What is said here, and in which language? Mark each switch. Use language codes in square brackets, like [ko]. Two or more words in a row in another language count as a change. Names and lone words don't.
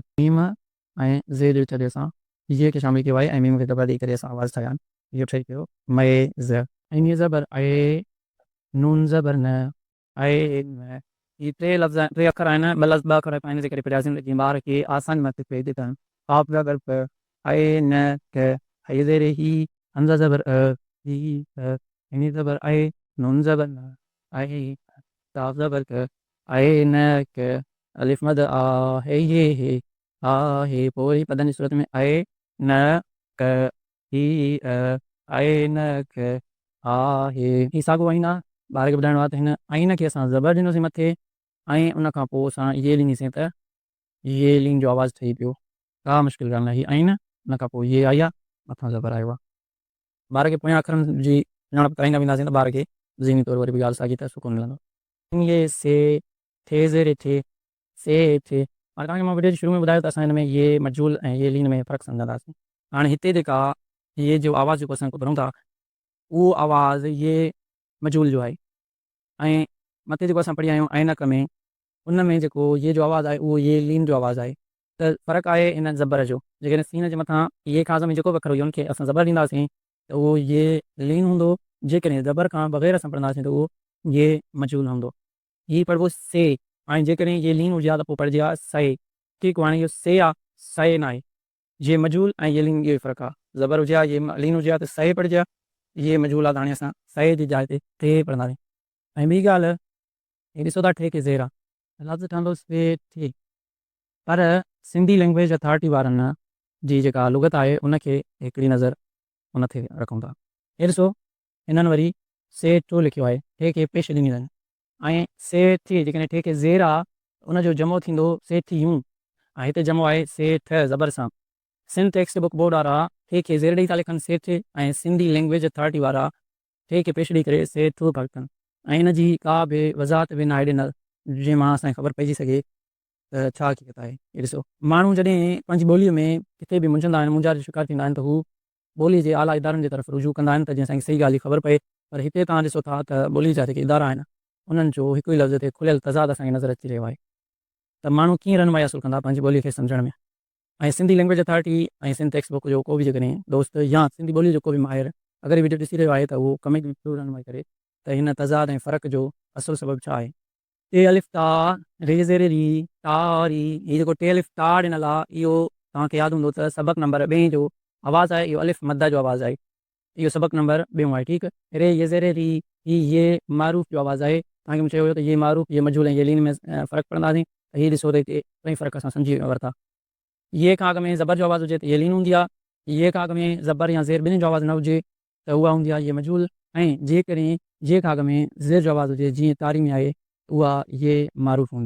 [sd] मीम ऐं ज़े जो छॾे असां ये खे शामिल कयो आहे ऐं मीम खे दॿा ॾेई करे असां आवाज़ ठाहिया आहिनि। इहो ठही पियो मए ज़। ऐं हीअ ज़बर आहे, नून ज़बर न, आहे न। हीअ टे लफ़्ज़ टे अखर आहिनि, ॿ लफ़्ज़ ॿ अखर पाइण जे करे पढ़ियासीं त जीअं ॿार खे आसानी महसूसु थिए थी त काफ़ ज़बर प, आहे न क, है ज़ेरे ही, हमज़ा ज़बर अ, ही अ, हिनी ज़बर आहे, नून ज़बर न, आहे, काफ़ ज़बर क, आहे न क, अलिफ मद आ, है ये हे, आ हे। पोइ वरी पदनि जी सूरत में आहे न क, ही अ, आहे न क, हा हे। ही साॻियो आईन आहे, ॿार खे ॿुधाइणो आहे त हिन आईन खे असां ज़बर ॾिनोसीं मथे ऐं उन खां पोइ असां ये ॾिनीसीं त ये लीन जो आवाज़ु ठही पियो। का मुश्किल ॻाल्हि न, ही आईन उन खां पोइ ये आई आहे, मथां ज़बर आयो आहे। ॿार खे पोयां अखरनि जी सुञाणप कराईंदा वेंदासीं त ॿार खे ज़हनी तौरु वरी बि ॻाल्हि साॻी त सुकून मिलंदो। ये से, थे ज़ेरे थे, से थे। हाणे तव्हांखे मां वीडियो जे शुरू में ॿुधायो त असां हिन में ये मजूल ऐं ये लीन में फ़र्क़ु सम्झंदासीं। हाणे हिते जेका ये जो आवाज़ जेको असां पढ़ूं था उहो आवाज़ ये मजूल जो आहे ऐं मथे जेको असां पढ़ी आया आहियूं ऐनक में उन में जेको ये जो आवाज़ु आहे उहो ये लीन जो आवाज़ु आहे। त फ़र्क़ु आहे इन ज़बर जो। जेकॾहिं सीन जे मथां ये खां में जेको बि अखर हुजे उनखे असां ज़बर ॾींदासीं त उहो ये लीन हूंदो, जेकॾहिं ज़बर खां बग़ैर असां पढ़ंदासीं त उहो ये मजूल हूंदो। हीअ पढ़िबो से ऐं जेकॾहिं ये लीन हुजे हा त पोइ पढ़िजे हा सए। ठीकु, हाणे इहो से आहे, सए न आहे। ये मजूल ऐं ये लीन इहो ई फ़र्क़ु आहे। ज़बर हुजे हा, ये लीन हुजे हा त सए पढ़िजे हा, ये मजूल आहे त हाणे असां सए जी जाइ ते थे पढ़ंदासीं। ऐं ॿी ॻाल्हि, हे ॾिसो था ठे खे ज़ेर आहे, लफ़्ज़ ठहंदो से थे, पर सिंधी लैंग्वेज अथॉरिटी वारनि जी जेका लुगत आहे उनखे हिकिड़ी नज़र उन ते रखूं था। हे ॾिसो हिननि वरी से टो लिखियो आहे, ठे खे पेश ॾिनी अथनि ऐं से थी जेकॾहिं ठे खे ज़ेर आहे उनजो जमो थींदो से थियूं ऐं हिते जमो आहे से ठ ज़बर सां। सिंध टेक्स्ट बुक बोर्ड वारा ठे खे ज़ेर ॾेई था लिखनि से थे ऐं सिंधी लैंग्वेज अथॉरिटी वारा ठे खे पेश ॾेई करे से ठो था लिखनि ऐं हिन जी का बि वज़ाहत बि न आहे ॾिनल जंहिं मां असांखे ख़बर पइजी सघे त छा हक़ीक़त आहे। हे ॾिसो माण्हू जॾहिं पंहिंजी ॿोलीअ में किथे बि मुंझंदा आहिनि, मुंझार जो शिकार थींदा आहिनि त हू ॿोली जे आला इदारनि जे तरफ़ रुजू कंदा आहिनि त जीअं असांखे सही ॻाल्हि जी ख़बर पए। पर हिते तव्हां ॾिसो था त ॿोली जा जेके इदारा आहिनि उन्हनि जो हिकु ई लफ़्ज़ ते खुलियल तज़ाद असांखे नज़र अची रहियो आहे। त माण्हू कीअं रहनुमाई हासिलु कंदा पंहिंजी ॿोलीअ खे सम्झण में? ऐं सिंधी लैंग्वेज अथॉरिटी ऐं सिंध टेक्स्ट बुक जो को बि जेकॾहिं दोस्त या सिंधी ॿोली जो को बि माहिर अगरि वीडियो ॾिसी रहियो आहे त उहो कमेंट में ज़रूरु रहनुमाई करे त हिन तज़ाद ऐं फ़र्क़ु जो असुलु सबबु छा आहे। टे अलिफ ता, रे ज़ेरे री, ता री, हीअ जेको टे अलिफ ता ॾिनल आहे इहो तव्हांखे यादि हूंदो त सबक़ नंबर 2 जो आवाज़ु आहे, इहो अलिफ मद जो आवाज़ु आहे। इहो सबक़ नंबर 2 आहे। ठीकु, रे ये ज़ेरे री, ही ये मारूफ़ जो आवाज़ु आहे। तव्हांखे मूं चयो हुयो त ये मारूफ़ ये मजूल ऐं ये लीन में फ़र्क़ु पढ़ंदासीं त हीअ ॾिसो त हिते टई फ़र्क़ु असां सम्झी वरिता। ये खां अॻु में ज़बर जो आवाज़ु हुजे त ये लीन हूंदी आहे, ये खां अॻु में ज़बर या ज़ेर ॿिन्हिनि जो आवाज़ु न हुजे त उहा हूंदी आहे ये मजूल ऐं जेकॾहिं जे खां अॻु में ज़ेर जो आवाज़ु हुजे जीअं तारी में आहे उहा ये मारूफ़ हूंदी।